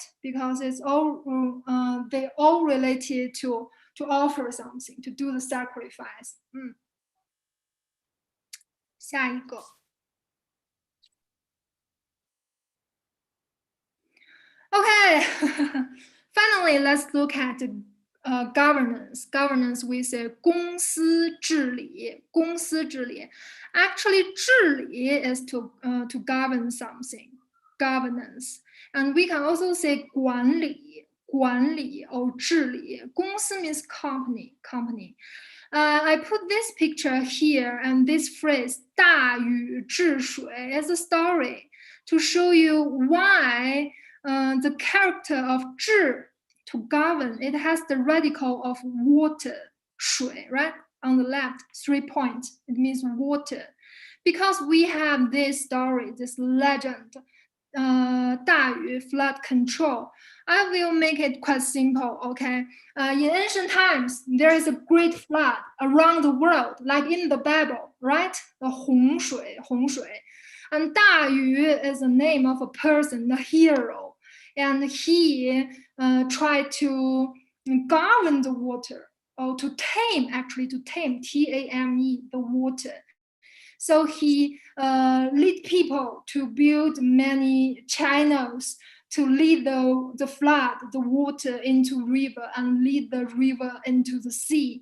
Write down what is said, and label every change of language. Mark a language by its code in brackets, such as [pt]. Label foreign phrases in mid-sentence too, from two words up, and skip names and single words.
[en] Because it's all they all related to offer something, to do the sacrifice. [zh] 下一个. [en] Okay. Finally, let's look at governance. Governance, we say [zh] 公司治理. [en] Actually, 治理 is to govern something. Governance. And we can also say 管理 or 治理. 公司 means company. I put this picture here and this phrase [zh] 大禹治水 [en] as a story to show you why the character of 治 to govern, it has the radical of water, 水, right? On the left, 3 points, it means water. Because we have this story, this legend, 大禹 flood control, I will make it quite simple, okay? In ancient times, there is a great flood around the world, like in the Bible, right? The 洪水. And 大禹 is the name of a person, the hero. And he tried to govern the water, or to tame, T-A-M-E, the water. So he lead people to build many channels to lead the flood, the water into river, and lead the river into the sea.